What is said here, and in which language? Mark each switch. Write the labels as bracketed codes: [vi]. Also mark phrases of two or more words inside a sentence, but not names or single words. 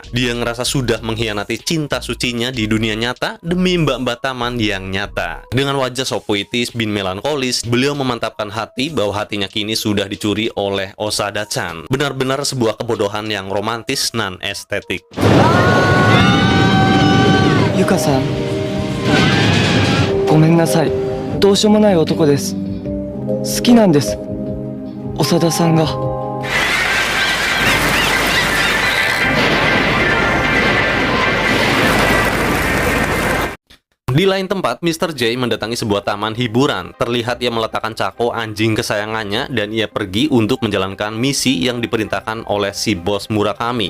[id] Dia ngerasa sudah mengkhianati cinta sucinya di dunia nyata demi mbak-mbak taman yang nyata. Dengan wajah so puitis bin melankolis, beliau memantapkan hati bahwa hatinya kini sudah dicuri oleh Osada-chan. Benar-benar sebuah kebodohan yang romantis nan estetik. [ja] Yuka-san, ごめんなさい。どうしようもない男です。好きなんです。長田さんが。 [id] Di lain tempat, Mr. J mendatangi sebuah taman hiburan. Terlihat ia meletakkan Chako, anjing kesayangannya, dan ia pergi untuk menjalankan misi yang diperintahkan oleh si bos Murakami.